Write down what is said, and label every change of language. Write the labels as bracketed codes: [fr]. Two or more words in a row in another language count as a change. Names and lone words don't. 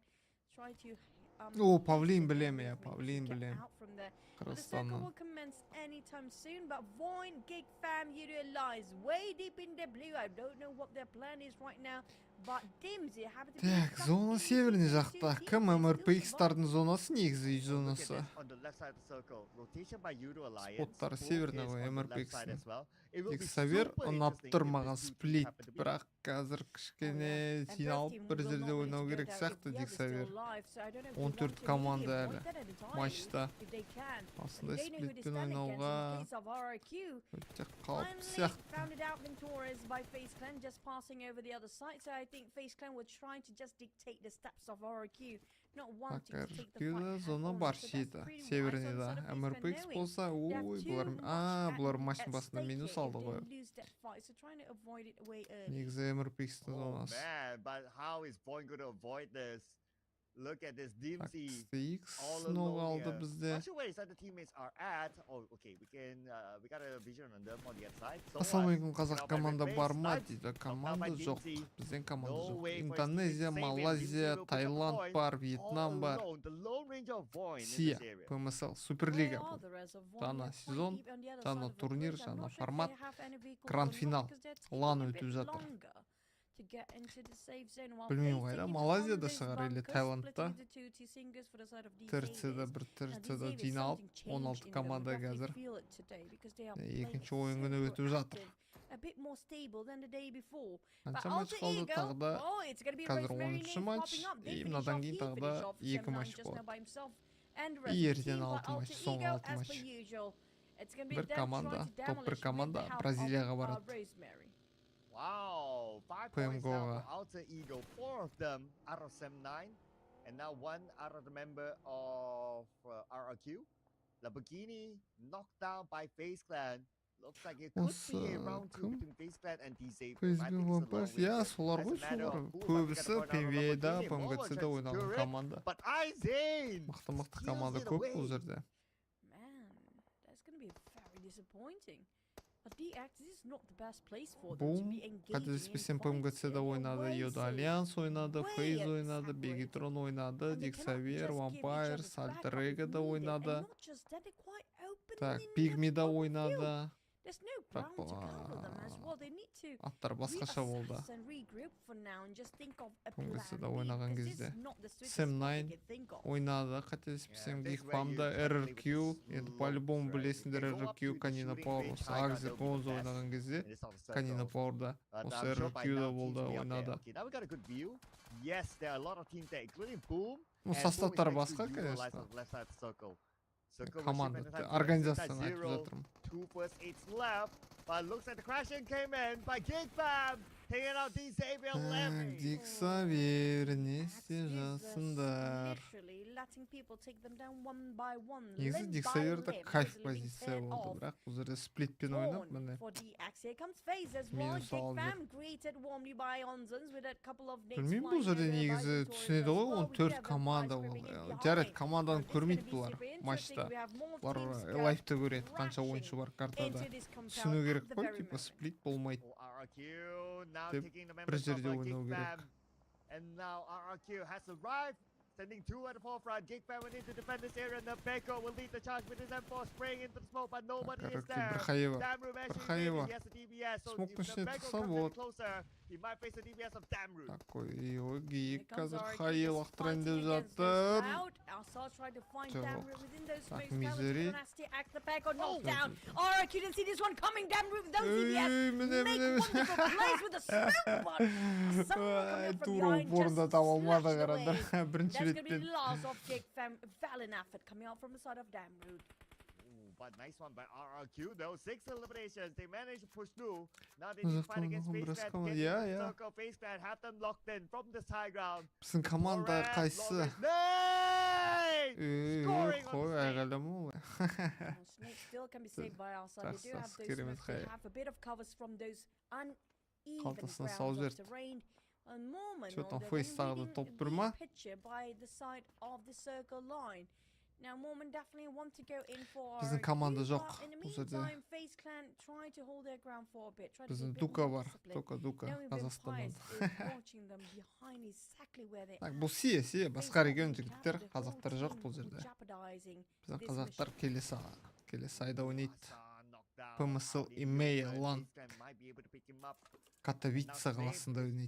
[en] Try to [kk] О, Павлин [en] use the [kk] білем [en] movement [kk] я, [en] to [kk] Павлин [en] get [kk] білем. [en] out from there. But the circle [kk] Қырғызстаннан. [en] will commence anytime soon, but Void Gig Fam, you realize way deep in the blue. I don't know what their plan is right now, but Dimsy happen to be [kk] Так, [en] stuck [kk] зона [en] in [kk] северный [en] between [kk] жақта. [en] two teams. [kk] Кім [en] They still [kk] МРПХ-тардың [en] survive. [kk] зонасы, негізі үй [en] Look at [kk] зонасы. [en] this on the left side of the circle. Rotation by Euro Alliance. [kk] Споттар [en] Both [kk] северный [en] is [kk] ғой, [en] on the left [kk] MRPX [en] side [kk] -ның. [en] as well. It will [kk] Тек [en] be [kk] сәвер [en] super [kk] ұнап [en] interesting [kk] тұр [en] if [kk] маған [en] these two teams [kk] сплит, [en] happen to be [kk] бірақ қазір кішкене [en] And both [kk] жиналып [en] teams [kk] бір [en] will [kk] жерде [en] not want [kk] ойнау [en] to [kk] керек [en] go down [kk] сияқты [en] if the [kk] дик [en] other's still [kk] сәвер. [en] alive, so I don't know if they [kk] 14 [en] want to [kk] команда [en] really [kk] әлі [en] avoid that entirely [kk] матчта. [en] if they can. [kk] Осындай [en] They know who to [kk] сплитпен [en] stand against. [kk] ойнауға [en] In the case of RIQ, [kk] өте қауіпті [en] finally [kk] сияқты. [en] found it out Victorious by FaZe Clan, just passing over the other side. So I think FaZe Clan were trying to just dictate the steps of RIQ, not wanting to take the fight. [kk] RQ-да зона [en] head-on. [kk] бар [en] So that's [kk] шейді. [en] pretty wise [kk] Северныйда. [en] on sort of FaZe Clan [kk] МРПХ [en] knowing [kk] болса, [en] they have [kk] ой, [en] too [kk] бұлар... [en] much [kk] бұлар [en] at [kk] матчтың басында [en] stake [kk] минус [en] here if [kk] алды [en] they [kk] ғой. [en] lose that fight. So trying to avoid it way early. [kk] Негізі МРПХ-тың [en] Oh [kk] зонасы. [en] man, but how is Boyd going to avoid this? Look at this [kk] Так, [en] Dimsy. [kk] STX [en] All [kk] ног [en] alone [kk] алды [en] here. [kk] бізде. [en] Not sure where his other teammates are at. Oh, okay, we got a vision on them on the other side. So [kk] Ассалаумалейкум, қазақ [en] Now by [kk] команда [en] Red [kk] бар [en] Base, [kk] ма [en] Knights, [kk] дейді. [en] knocked out [kk] Команда [en] by [kk] жоқ. [en] Dimsy. [kk] Бізден команда [en] No [kk] жоқ. [en] way for his [kk] Индонезия, [en] teammates to save him. [kk] Малайзия, [en] Dimsy will pick up [kk] Таиланд [en] point. [kk] бар, [en] All [kk] Вьетнам бар. [en] alone, the Lone Ranger of Void in [kk] Сия, [en] this area. [kk] PMSL, [en] Where [kk] Суперлига. [en] are the rest of one? [kk] Жаңа [en] They're quite [kk] сезон, [en] deep on the other [kk] жаңа [en] side of the [kk] турнир, [en] bridge. I'm [kk] жаңа [en] not sure if [kk] формат, [en] they have any vehicles [kk] гранд [en] or not, [kk] финал. [en] because they're taking [kk] Лан [en] a [kk] өтіп [en] bit [kk] жатыр. [en] longer to get into the safe zone while [kk] Білмеймін [en] FaZe [kk] қайда, [en] taking [kk] Малайзияда [en] on these [kk] шығар, или [en] bunkers, [kk] Таиландта. [en] splitting into two T-singers for the side of these [kk] ТРЦ-да [en] Xaviers. [kk] бір [en] Now, [kk] ТРЦ-да [en] these Xaviers, [kk] жиналып, [en] something changed [kk] 16 [en] in them. [kk] команда [en] We definitely [kk] қазір. [en] feel it today because they are playing [kk] Екінші [en] so [kk] ойын өтіп жатыр. [en] proactive, a bit more stable than the day before. [kk] Қанша [en] But [kk] матч [en] Alter [kk] қалды [en] Ego, [kk] тағы да. [en] oh, it's gonna be [kk] қазір [en] Rosemary [kk] 10-ші [en] name [kk] матч, [en] popping up. They [kk] и [en] finish [kk] мынадан [en] off, [kk] кейін [en] he [kk] тағы [en] finish [kk] да [en] off [kk] 2 [en] Sam9 [kk] матч [en] just now [kk] болады. [en] by himself. And the rest [kk] И [en] of the [kk] ертең [en] team, [kk] 6 [en] but [kk] матч, [en] Alter [kk] соңғы [en] Ego, [kk] 6 [en] as [kk] матч. [en] per usual. It's gonna be [kk] Бір [en] them [kk] команда, [en] trying to [kk] топ 1 [en] demolish [kk] команда [en] with the help [kk] Бразилияға [en] of, [kk] барады. [en] Rosemary. Wow, 5 points now [kk] PMGO-ға. [en] for Alter Ego. 4 of them out of Sam9, and now 1 out of the member of RRQ. Lamborghini knocked down by FaZe Clan. Looks like it could be a round 2 [kk] кім? [en] between FaZe Clan and DZ. [kk] PSB Vampires, иә, солар ғой, солар. Көбісі PMV'да, PMGC-да ойнаған команда. [en] But Izane! [kk] Мықты команда көп бұл жерде. [en] Man, that's gonna be very disappointing. But DX, this is not the best place for them to [kk] Бум, [en] be engaging in [kk] қателеспесем [en] fights. [kk] PMGC-да [en] They're [kk] ойнады, [en] way [kk] Йода [en] safe. [kk] Альянс ойнады, [en] Way [kk] FaZe ойнады, [en] separated. [kk] Бегитрон ойнады, [en] And they cannot [kk] Диксавер, [en] just give each [kk] Vampires, [en] other's backup [kk] Alter [en] if [kk] Ego-да [en] needed. [kk] ойнады. [en] And not just that, they're quite open [kk] Так, [en] in the [kk] Pygmy-да [en] open field. [kk] ойнады. [en] There's no [kk] Бірақ [en] ground to cover them as well. They need to [kk] аттар басқаша болды. [en] reassess and regroup for now and just think of a [kk] PMGC-да [en] plan B, [kk] ойнаған [en] because this [kk] кезде. [en] is not the swiftest [kk] Sam9 [en] play they can think of. [kk] ойнады, қателеспесем, [en] Yeah, this is where [kk] Гейхпамда, [en] you gotta play with [kk] RRQ, [en] the [kk] енді [en] slopes, [kk] по-любому [en] right? [kk] білесіңдер, [en] If they go up [kk] RRQ, [en] to the [kk] Канина [en] shooting [kk] Пауэр, [en] range, [kk] осы [en] high ground, [kk] Агзе [en] they'll be [kk] Гонзо [en] the best [kk] ойнаған кезде, [en] in this sort of [kk] Канина [en] circle. [kk] Пауэрда, [en] But [kk] осы [en] I'm sure by [kk] RRQ-да [en] now teams [kk] болды, [en] will be up there. [kk] ойнады. [en] Okay, now we got a good view. Yes, there are a lot of teams there, including Boom. [kk] Ну, [en] and Boom is [kk] составтары [en] next to [kk] басқа, [en] Euro [kk] конечно. [en] Alliance on the left side of the circle. Circle [kk] Команда, [en] receive anytime [kk] организацияны [en] at [kk] айтып [en] zero. [kk] жатырмын. [en] 2 first 8s left, but looks like the crashing came in by Gig Fam, taking out D Xavier Levy. [kk] Диксавер, не істе [en] Axe is, [kk] жасындар. [en] literally letting people take them down one by one, [kk] Негізі [en] limb by [kk] Диксаверда [en] limb, [kk] кайф [en] easily being [kk] позиция [en] teared [kk] болды, [en] off. [kk] бірақ бұл жерде сплитпен ойнап, [en] Torn [kk] міне. [en] for the axe. Here comes FaZe as well. [kk] Минус [en] Gig [kk] алып [en] Fam greeted warmly by Onzons with a couple of nades [kk] Білмеймін, бұл [en] flying [kk] жерде [en] over by [kk] негізі [en] Victorious [kk] түсінеді [en] as [kk] ғой, [en] well. We [kk] 14 [en] have [kk] команда [en] Vampires [kk] ол. [en] creeping in [kk] Жарайды, [en] behind. [kk] команданы [en] Now, this [kk] көрмейді [en] gonna be [kk] бұлар [en] super interesting. [kk] матчта. [en] We have more [kk] Бұлар [en] teams go [kk] лайфта көреді, қанша [en] crashing [kk] ойыншы бар картада. [en] into this compound [kk] Түсіну [en] at [kk] керек [en] the [kk] қой, [en] very [kk] типа [en] moment. [kk] сплит болмайды. [en] Oh, RRQ now [kk] Деп [en] taking the [kk] бір [en] members of [kk] жерде ойнау [en] Gig [kk] керек. [en] Fam. And now RRQ has arrived Sending 2 at the forefront. Jake Fan went in to defend this area, and the PMGO will lead the charge with his M4 spraying into the smoke, but nobody is there. Damroot actually he has a DBS, so if the PMGO comes any closer, he might face a DBS of Damroot. [kk] Такой гик қазір хайы лақтырайын деп жатыр. Так, мизери. [en] Alright, you didn't see this one coming. Damroot with those DBS. Make wonderful plays with the smoke one. Someone coming up from behind just slashed away. That's going to be the last of Jake Fallon effort coming out from the side of Damroot. But nice one by RRQ though. 6 eliminations. They managed to push through. Now they need to fight against FaceClan. Get into the circle. FaceClan have them locked in from this high ground. [kk] Біздің команда қайсы? Қой айғаламу. [en] Snake still can be saved by our side. They do have those smokes. They have a bit of covers from those uneven grounds of terrain. A moment on the picture by the side of the circle line. Now Mormon definitely want to go in for [kk] Біздің команда жоқ. [en] In the meantime, FaceClan try to hold their ground for a bit. [kk] Біздің Дука бар. Дука Қазақстаннан. Так, бұл сие басқа регион жігіттер, қазақтар жоқ бұл жерде. Біздің қазақтар келесі айда ойнайды. PMSL имейлан Катовица қаласында ойнайды.